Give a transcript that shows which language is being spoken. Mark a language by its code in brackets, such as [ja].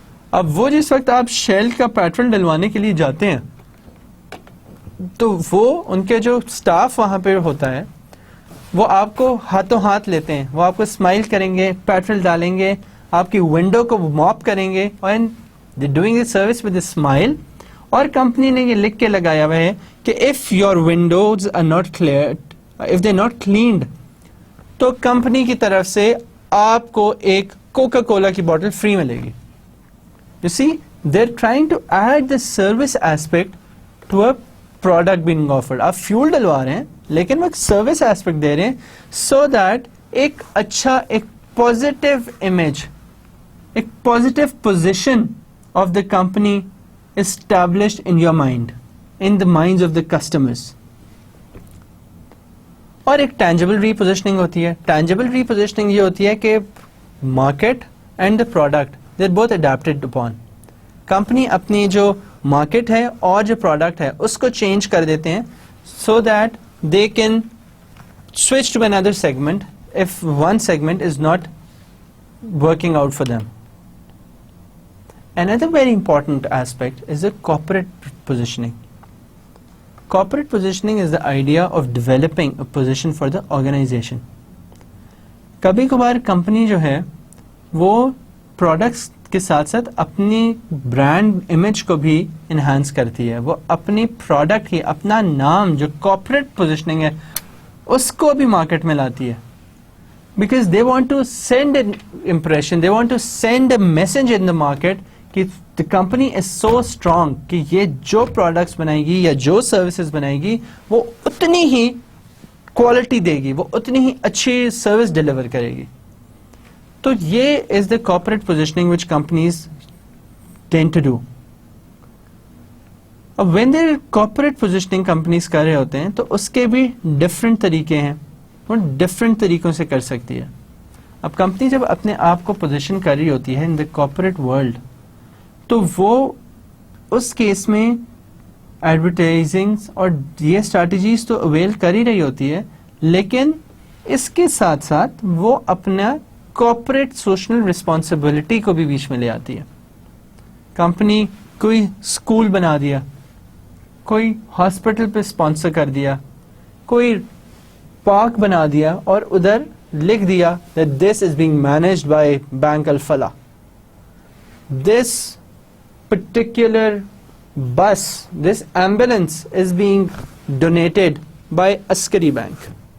[ur] اب وہ جس وقت آپ شیل کا پیٹرول ڈلوانے کے لیے جاتے ہیں تو وہ ان کے جو سٹاف وہاں پہ ہوتا ہے وہ آپ کو ہاتھوں ہاتھ لیتے ہیں, وہ آپ کو اسمائل کریں گے, پیٹرول ڈالیں گے, آپ کی ونڈو کو موپ کریں گے, [en] And they doing a service with a smile. [ur] اور کمپنی نے یہ لکھ کے لگایا ہوا ہے کہ [en] if your windows are not clear, if they not cleaned, [ur] تو کمپنی کی طرف سے آپ کو ایک کوکا کولا کی بوٹل فری ملے گی. [en] You see, they're trying to add the service aspect to a product being offered. [ur] آپ فیول ڈلوا رہے ہیں لیکن وہ ایک سروس ایسپیکٹ دے رہے ہیں so that ایک اچھا, ایک پازیٹیو امیج, ایک positive position of the company [en] established in your mind, in the minds of the customers. [ur] اور ایک ٹینجیبل ریپوزیشننگ ہوتی ہے. ٹینجیبل ریپوزیشننگ یہ ہوتی ہے کہ market and the product [en] they're both adapted upon. [ur] Company اپنی جو مارکیٹ ہے اور جو پروڈکٹ ہے اس کو چینج کر دیتے ہیں [en] so that they can switch to another segment if one segment is not working out for them. Another very important aspect is the corporate positioning. Corporate positioning is the idea of developing a position for the organization. [ur] کبھی کبھار company جو ہے وہ products کے ساتھ ساتھ اپنی brand image کو بھی انہانس کرتی ہے. وہ اپنی پروڈکٹ کی اپنا نام جو کارپوریٹ پوزیشننگ ہے اس کو بھی مارکیٹ میں لاتی ہے. [en] because they want to send an impression, they want to send a message in the market [ur] کہ [en] the company is so strong [ur] کہ یہ جو پروڈکٹس بنائے گی یا جو سروسز بنائے گی وہ اتنی ہی کوالٹی دے گی, وہ اتنی ہی اچھی سروس ڈلیور کرے گی. [en] تو یہ is the corporate positioning which companies tend to do. [ur] اب when there corporate positioning companies کر رہے ہوتے ہیں تو اس کے بھی ڈفرینٹ طریقے ہیں, وہ ڈفرینٹ طریقوں سے کر سکتی ہے. اب کمپنی جب اپنے آپ کو پوزیشن کر رہی ہوتی ہے [en] in the corporate world [ur] تو وہ اس کیس میں ایڈورٹائزنگ اور یہ اسٹریٹجیز تو اویل کر ہی رہی ہوتی ہے, لیکن اس کے ساتھ ساتھ وہ اپنا کارپوریٹ سوشل رسپانسبلٹی کو بھی بیچ میں لے آتی ہے. کمپنی کوئی اسکول بنا دیا, کوئی ہاسپٹل پہ اسپانسر کر دیا, کوئی پارک بنا دیا اور ادھر لکھ دیا [en] that this is being managed by Bank Al-Falah. This particular bus, this ambulance is being donated by Askari Bank.